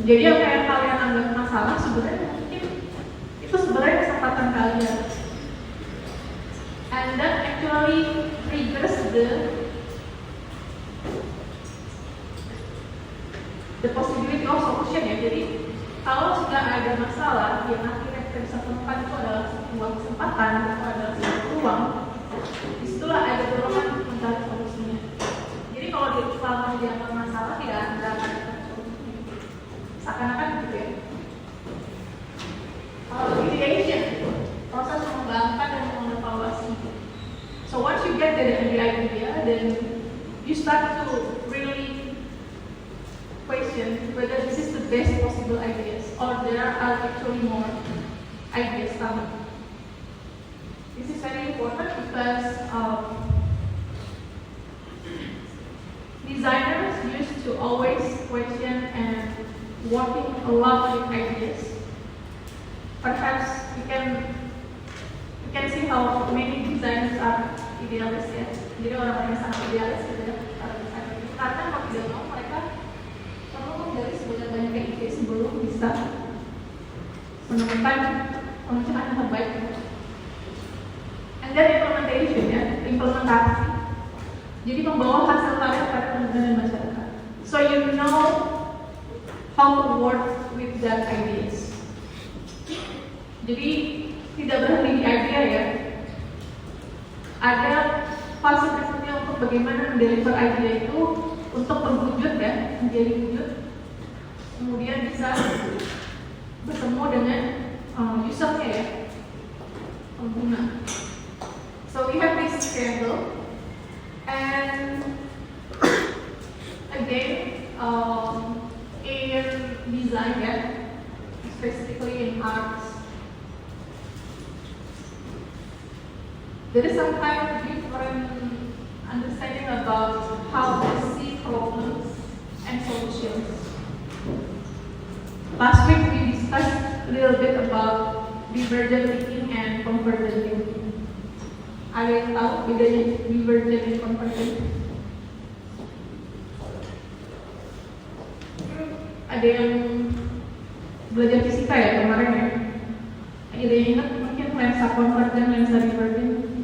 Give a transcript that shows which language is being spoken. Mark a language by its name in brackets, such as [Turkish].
[Indonesian] Jadi yang kayak kalian anggap masalah sebenarnya mungkin itu sebenarnya kesempatan kalian. [English] And that actually triggers the possibility of solution ya. [Indonesian] Jadi kalau sudah ada masalah yang akhirnya kita bisa temukan itu adalah sebuah kesempatan, itu adalah sebuah peluang. Disitulah ada dorongan untuk mencari solusinya. Jadi kalau selama dianggap masalah tidak akan ada solusinya. Seakan-akan gitu ya. Ideation, proses mengembangkan dan mengevaluasi. [English] So once you get the idea, then you start to really question whether this is the best possible ideas or there are actually more ideas coming. This is very important because designers used to always question and working a lot with ideas. Perhaps we can see how many designers are idealis ya. [Indonesian] Jadi orang-orang yang sangat idealis gitu ya para desainer. Karena kalau tidak mau mereka perlu menggali sebanyak ide sebelum bisa menemukan pemecahan yang terbaik. [English] And then implementation [Indonesian] ya, implementasi. Jadi membawa hasil karya pada penggunaan masyarakat. [English] So you know how to work with that ideas. [Indonesian] Jadi tidak berhenti di idea ya. Ada fase berikutnya untuk bagaimana mendeliver idea itu untuk berwujud ya, menjadi wujud. Kemudian bisa bertemu dengan usernya ya, pengguna. [English] So we have this triangle, and again in design ya, specifically in arts. There is some kind of different understanding about how to see problems and solutions. Last week we discussed a little bit about divergent thinking and convergent thinking. [Indonesian] Ada yang tahu bedanya divergent dan convergent? Ada yang belajar fisika ya kemarin ya? Ada yang ingat mungkin lensa convergent, lensa divergent?